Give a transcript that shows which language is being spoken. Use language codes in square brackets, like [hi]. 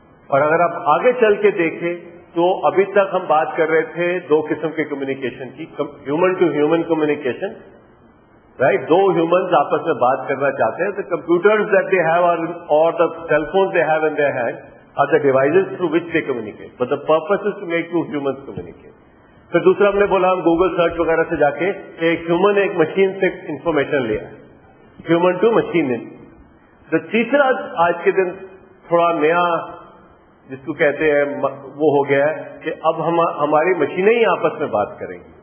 [ur] اور اگر آپ آگے چل کے دیکھیں تو ابھی تک ہم بات کر رہے تھے دو قسم کے کمیونیکیشن کی, [en] human to human communication, [ur] right. Do humans آپس میں بات کرنا چاہتے ہیں, تو [en] Computers that they have اور the cell phones they have in their hand are the devices through which they communicate. But the purpose is to make two humans communicate. [ur] پھر دوسرا ہم نے بولا ہم گوگل سرچ وغیرہ سے جا کے ایک ہیومن ایک مشین سے انفارمیشن لیا, [en] Human to machine. [ur] تو تیسرا آج کے دن تھوڑا نیا جس کو کہتے ہیں وہ ہو گیا ہے کہ اب ہماری مشینیں ہی آپس میں بات کریں گی.